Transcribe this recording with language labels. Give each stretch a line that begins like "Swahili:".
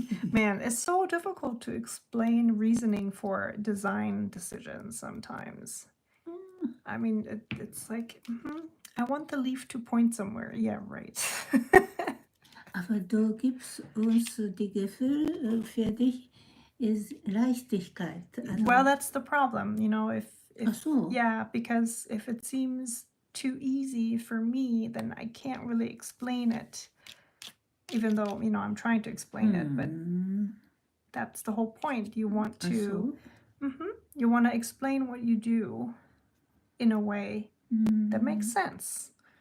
English: Man, it's so difficult to explain reasoning for design decisions sometimes. I mean, it's like, I want the leaf to point somewhere. Yeah, right.
German: Aber du gibst uns die Gefühl für dich ist Leichtigkeit.
English: Well, that's the problem, you know, if
German: Ach so.
English: yeah, because if it seems too easy for me, then I can't really explain it. Even though, you know, I'm trying to explain it, but that's the whole point. You want to, you want to explain what you do in a way that makes sense.